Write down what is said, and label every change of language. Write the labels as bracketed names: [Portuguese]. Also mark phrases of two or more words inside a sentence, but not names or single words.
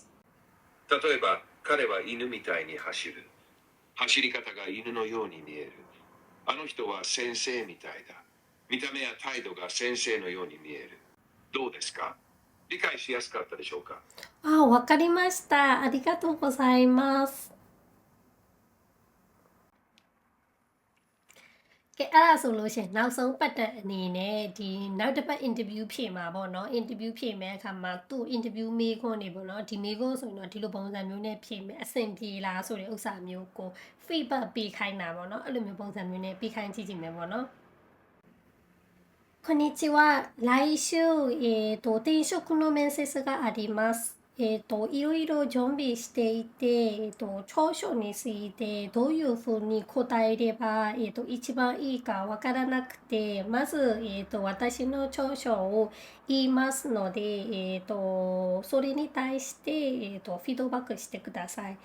[Japanese] 例えば、彼は犬みたいに走る。走り方が犬のように見える。あの人は先生みたいだ。見た目や態度が先生のように見える。どうですか？理解しやすかったでしょうか？あ、わかりました。ありがとうございます。 [Burmese] ကဲအဲ့ဒါဆိုလို့ရှိရင်နောက်ဆုံးပတ်သက်အနေနဲ့ဒီနောက်တစ်ပတ် interview ဖြေမှာပေါ့နော် interview ဖြေမဲ့အခါမှာသူ့ interview မေးခွန်းနေပေါ့နော်ဒီမေးခွန်းဆိုရင်တော့ဒီလိုပုံစံမျိုးနဲ့ဖြေမယ်အဆင်ပြေလားဆိုတဲ့ဥစ္စာမျိုးကို feedback ပေးခိုင်းတာပေါ့နော်အဲ့လိုမျိုးပုံစံမျိုးနဲ့ပေးခိုင်းကြည့်ကြည့်မယ်ပေါ့နော်こんにちは。 [Japanese] 来週、転職の面接があります。いろいろ準備していて、長所についてどういうふうに答えれば、一番いいかわからなくて、まず、私の長所を言いますので、それに対して、フィードバックしてください。